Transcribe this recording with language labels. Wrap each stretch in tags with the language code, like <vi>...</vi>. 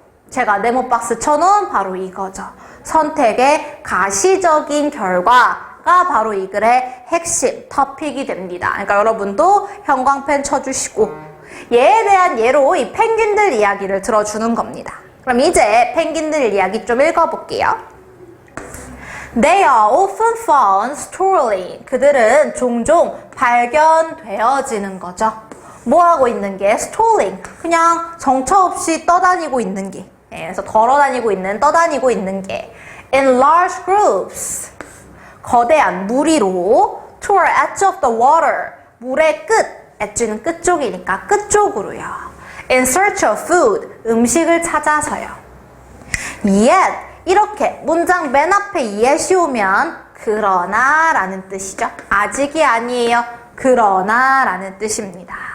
<ko>제가 네모박스 쳐놓은 바로 이거죠. 선택의 가시적인 결과가 바로 이 글의 핵심 토픽이 됩니다. 그러니까 여러분도 형광펜 쳐주시고 얘에 대한 예로 이 펭귄들 이야기를 들어주는 겁니다. 그럼 이제 펭귄들 이야기 좀 읽어볼게요.</ko> <en>They are often found strolling.</en> <ko>그들은 종종 발견되어지는 거죠. 뭐하고 있는 게? strolling. 그냥 정처 없이 떠다니고 있는 게. 그래서 걸어다니고 있는, 떠다니고 있는 게.</ko> <en>in large groups.</en> <ko>거대한 무리로</ko> <en>toward edge of the water.</en> <ko>물의 끝. edge는 끝쪽이니까 끝쪽으로요.</ko> <en>in search of food.</en> <ko>음식을 찾아서요.</ko> <en>yet.</en> <ko>이렇게 문장 맨 앞에 yet이 오면 그러나 라는 뜻이죠. 아직이 아니에요. 그러나 라는 뜻입니다.</ko>